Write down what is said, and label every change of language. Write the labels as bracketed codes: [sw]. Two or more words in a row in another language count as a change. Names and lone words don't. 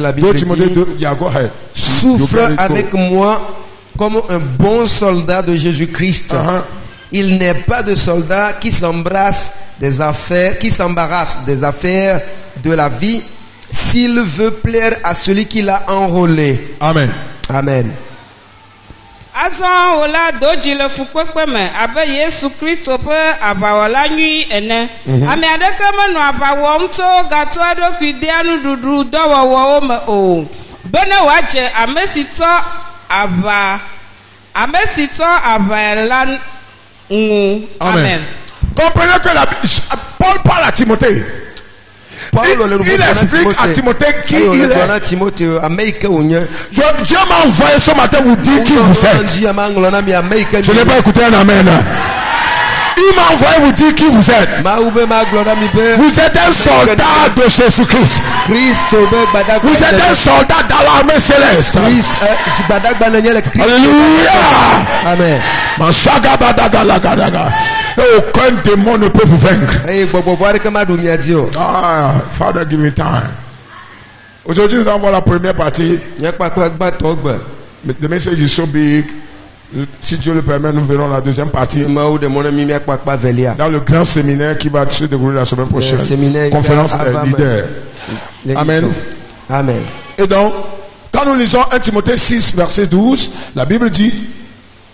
[fr] La Bible dit, souffre avec moi comme un bon soldat de Jésus-Christ. Il n'est pas de soldat qui s'embarrasse des affaires de la vie s'il veut plaire à celui qui l'a enrôlé. Amen. Amen. [ee] Azɔ wola do dzi le fukpekpe me abe Yesu Kristo ƒe aʋawɔla nyui ene. Ame aɖeke menɔ aʋa wɔm tso gato eɖokui dea nuɖuɖu dɔwɔwɔwo me o. Be ne wòadze ame si tsɔ aʋa la ŋu. Amen. [fr] Comprenez que Paul parle à Timothée. Il explique à Timothée qui il est. Dieu m'a envoyé ce matin vous dire qui vous êtes. Je n'ai pas écouté un amen. Il m'a envoyé vous dire qui vous êtes. Vous êtes un soldat de Jésus-Christ. Vous êtes un soldat dans l'armée céleste. Alléluia. Amen. Aucun démon ne peut vous vaincre. [en] Ah, Father, give me time. [fr] Aujourd'hui, nous avons la première partie. [en] The message is so big. [fr] Si Dieu le permet, nous verrons la deuxième partie dans le grand séminaire qui va se dérouler la semaine prochaine. Conférence des leaders. Amen. Amen. Et donc, quand nous lisons 1 Timothée 6, verset 12, la Bible dit